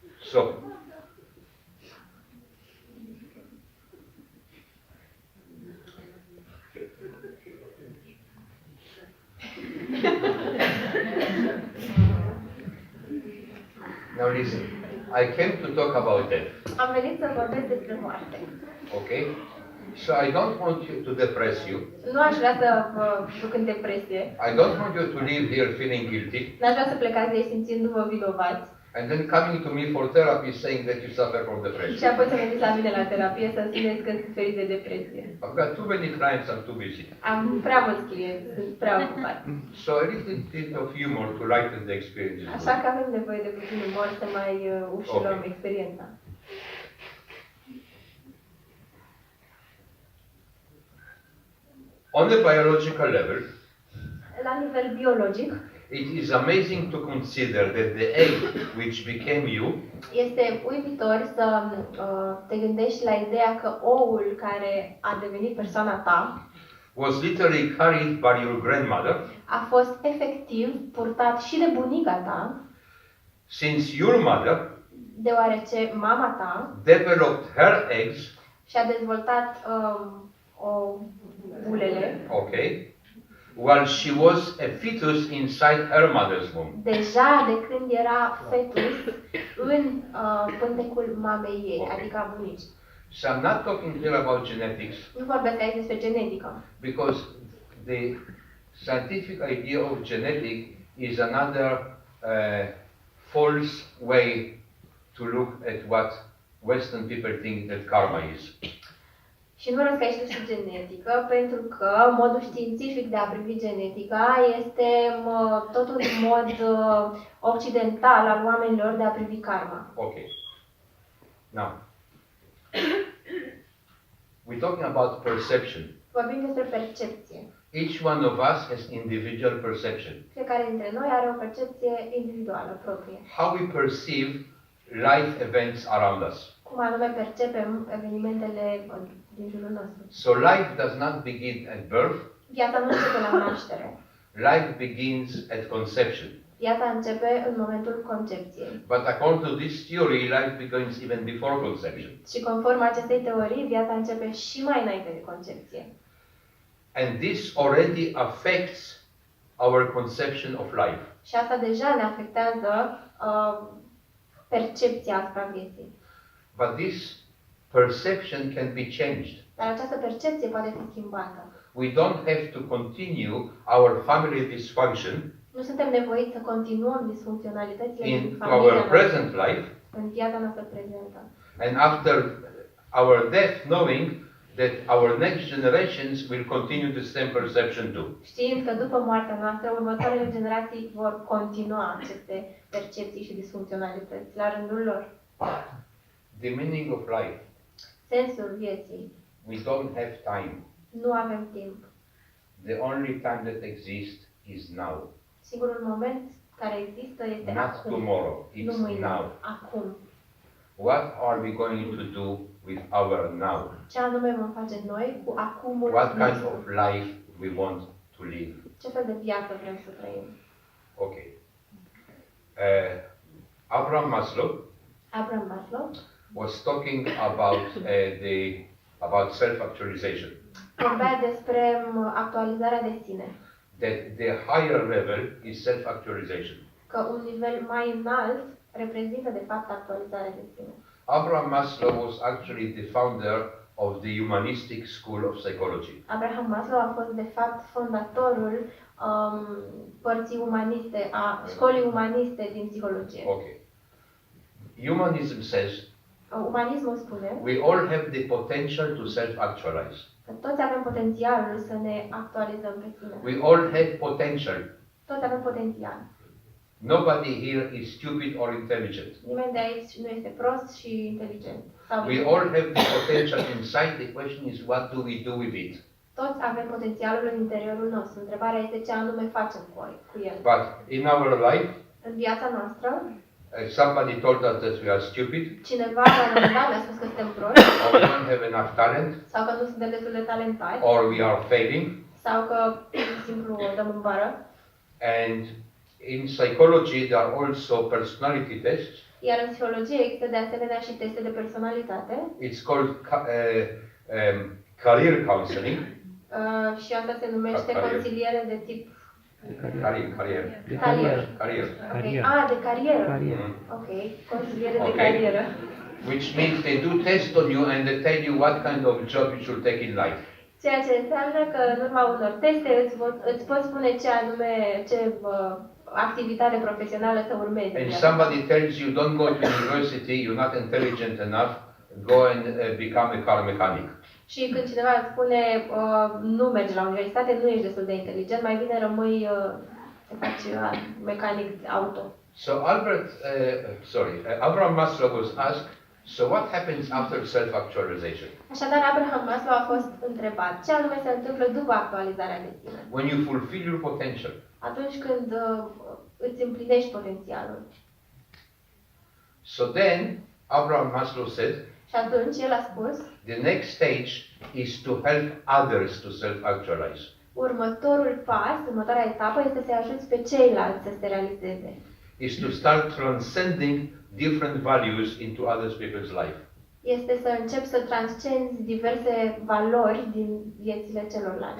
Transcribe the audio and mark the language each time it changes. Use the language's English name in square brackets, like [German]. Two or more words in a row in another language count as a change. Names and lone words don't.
[English] So, now listen, I came to talk about death, [Romanian] Am venit să vorbesc despre moarte. [English] okay? So I don't want you to depress you. [Romanian] Nu aș vrea să vă duc în depresie. [English] I don't want you to leave here feeling guilty [Romanian] N-aș vrea să plecați de aici simțindu-vă vinovați. [English] and then coming to me for therapy saying that you suffer from [Romanian] Și [English] depression. [Romanian] apoi să veniți la mine la terapie să spuneți că suferiți de depresie. [English] I've got too many clients, I'm too busy. [Romanian] Am prea mulți clienți, sunt prea ocupați. [English] So a little bit of humor to lighten the experience is [Romanian] Așa [English] good. [Romanian] că avem nevoie de puțin umor să mai ușurăm [English] Ok. [Romanian] experiența. [English] On a biological level, [Romanian] La nivel biologic, [English] it is amazing to consider that the egg which became you [Romanian] este uimitor să te gândești la ideea că oul care a devenit persoana ta [English] was literally carried by your grandmother, [Romanian] a fost efectiv purtat și de bunica ta, [English] since your mother [Romanian] deoarece mama ta [English] developed her eggs, [Romanian] și-a dezvoltat bulele [English] okay, while she was a fetus inside her mother's womb. [Romanian] deja de când era fetus în pântecul mamei ei, [English] Ok. [Romanian] adică a bunicii. [English] So I'm not talking here about genetics [Romanian] Nu vorbesc aici despre genetică, [English] because the scientific idea of genetic is another false way to look at what Western people think that karma is. [Romanian] și nu vorbesc aici despre genetică, pentru că modul științific de a privi genetica este tot un mod occidental al oamenilor de a privi karma. [English] Okay. Now, we're talking about perception. [Romanian] Vorbim despre percepție. [English] Each one of us has individual perception. [Romanian] Fiecare dintre noi are o percepție individuală proprie. [English] How we perceive life events around us. [Romanian] Cum anume percepem evenimentele din jurul nostru. [English] So life does not begin at birth, [Romanian] Viața nu începe la naștere. [English] life begins at conception. [Romanian] Viața începe în momentul concepției. [English] But according to this theory, life begins even before conception. [Romanian] Și conform acestei teorii, viața începe și mai înainte de concepție. [English] And this already affects our conception of life. [Romanian] Și asta deja ne afectează percepția asupra vieții. [English] But this perception can be changed. [Romanian] Dar această percepție poate fi schimbată. [English] We don't have to continue our family dysfunction [Romanian] Nu suntem nevoiți să continuăm disfuncționalitățile din [English] in [Romanian] familia [English] our [Romanian] noastră, [English] present life, [Romanian] în viața noastră prezentă. [English] and after our death, knowing that our next generations will continue the same perception too. [Romanian] Știind că după moartea noastră, următoarele generații vor continua aceste percepții și disfuncționalități la rândul lor. [English] The meaning of life. [Romanian] Sensul vieții. [English] We don't have time. [Romanian] Nu avem timp. [English] The only time that exists is now. [Romanian] Singurul moment care există este [English] Not [Romanian] acum. [English] tomorrow, [Romanian] Nu [English] it's [Romanian] mâine, [English] now. [Romanian] acum. [English] What are we going to do with our now? [Romanian] Ce anume vom face noi cu acumul [English] What kind [Romanian] nostru? [English] of life we want to live? [Romanian] Ce fel de viață vrem să trăim? [English] Okay. Abraham Maslow [Romanian] Abraham Maslow [English] was talking about about self-actualization. [Romanian] vorbea despre actualizarea de sine. [English] That the higher level is self-actualization. [Romanian] Că un nivel mai înalt reprezintă de fapt actualizarea de sine. [English] Abraham Maslow was actually the founder of the humanistic school of psychology. [Romanian] Abraham Maslow a fost de fapt fondatorul părții umaniste, a școlii umaniste din psihologie. [English] Okay. Humanism says [Romanian] Umanismul spune [English] we all have the potential to self-actualize. [Romanian] că toți avem potențialul să ne actualizăm pe sine. [English] We all have potential. [Romanian] Toți avem potențial. [English] Nobody here is stupid or intelligent. [Romanian] Nimeni de aici nu este prost și inteligent. Sau [English] We all have the potential inside. The question is, what do we do with it? [Romanian] toți avem potențialul în interiorul nostru. Întrebarea este ce anume facem cu el. [English] But in our life, [Romanian] În viața noastră, [English] somebody told us that we are stupid, [Romanian] cineva la un moment dat ne-a spus că suntem proști, [English] or we don't have enough talent, [Romanian] sau că nu suntem destul de talentați, [English] or we are failing. [Romanian] sau că pur și simplu o dăm în bară. [English] And in psychology, there are also personality tests. [Romanian] Iar în psihologie există de asemenea și teste de personalitate. [English] It's called career counseling. [Romanian] Și asta se numește Carier. consiliere de tip [English] Career. [Romanian] Okay. Ah, de carieră. Mhm. Ok, consiliere de [English] Ok. [Romanian] carieră. [English] Which means they do test on you and they tell you what kind of job you should take in life. [Romanian] Ceea ce înseamnă că în urma unor teste îți pot spune ce anume, ce activitate profesională să urmezi. [English] And somebody tells you don't go to university, you're not intelligent enough, go and become a car mechanic. [Romanian] Și când cineva îți spune nu mergi la universitate, nu ești destul de inteligent, mai bine rămâi să faci mecanic auto. [English] So Abraham Maslow was asked, so what happens after self-actualization? [Romanian] Așadar, Abraham Maslow a fost întrebat ce anume se întâmplă după actualizarea de sine. [English] When you fulfill your potential. [Romanian] Atunci când îți împlinești potențialul. [English] So then, Abraham Maslow said, [Romanian] Și atunci el a spus, [English] the next stage is to help others to self-actualize. [Romanian] următorul pas, următoarea etapă este să-i ajuți pe ceilalți să se realizeze. [English] Is to start transcending different values into other people's life. [Romanian] Este să începi să transcenzi diverse valori din viețile celorlalți.